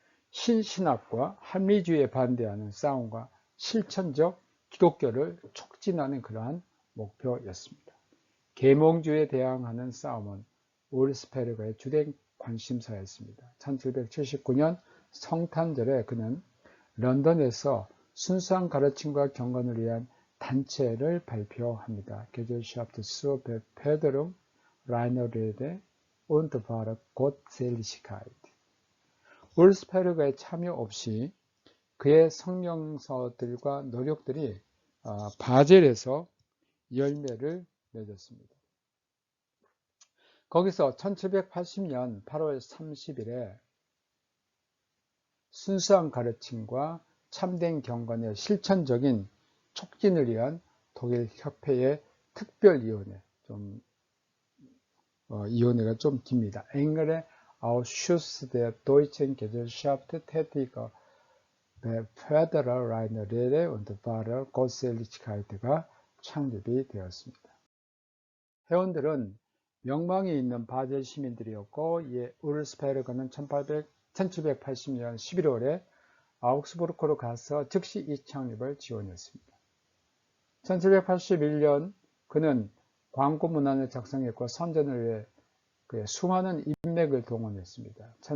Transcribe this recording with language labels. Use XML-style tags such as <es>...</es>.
<ko>신신학과 합리주의에 반대하는 싸움과 실천적 기독교를 촉진하는 그러한 목표였습니다. 계몽주의에 대항하는 싸움은 우르스페르거의 주된 관심사였습니다. 1779년 성탄절에 그는 런던에서 순수한 가르침과 경건을 위한 단체를 발표합니다.</ko> <de>Gesellschaft zur Förderung reiner Rede und wahrer Gottseligkeit.</de> <ko>우르스페르거의 참여 없이 그의 성명서들과 노력들이 바젤에서 열매를 맺었습니다. 거기서 1780년 8월 30일에 순수한 가르침과 참된 경건의 실천적인 촉진을 위한 독일 협회의 특별위원회, 위원회가 좀 깁니다.</ko> <de>Engere Ausschuss der Deutschen Gesellschaft tätiger Förderer Rede und wahrer Gottseligkeit</de> <ko>가 창립이 되었습니다. 회원들은 명망이 있는 바젤 시민들이었고 우르스페르거는 1780년 11월에 아우크스부르크로 가서 즉시 이 창립을 지원했습니다. 1781년 그는 광고 문안을 작성했고 선전을 위해 그의 수많은 인맥을 동원했습니다.</ko>